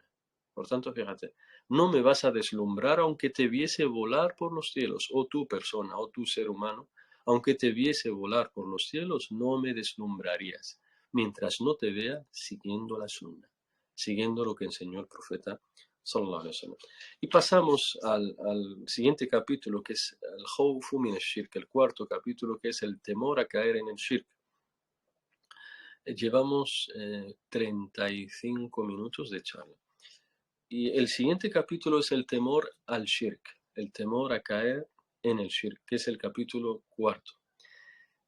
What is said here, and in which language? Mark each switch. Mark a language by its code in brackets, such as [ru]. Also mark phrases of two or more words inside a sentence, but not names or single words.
[es] Por tanto, fíjate, no me vas a deslumbrar aunque te viese volar por los cielos, o tu persona, o tu ser humano, aunque te viese volar por los cielos, no me deslumbrarías, mientras no te vea siguiendo la Sunna, siguiendo lo que enseñó el profeta [ar] صلى الله عليه وسلم. [es] Y pasamos al siguiente capítulo, que es el Khawfu min al-Shirk, el cuarto capítulo, que es el temor a caer en el Shirk. Llevamos 35 minutos de charla. Y el siguiente capítulo es el temor al Shirk, el temor a caer en el Shirk, que es el capítulo cuarto.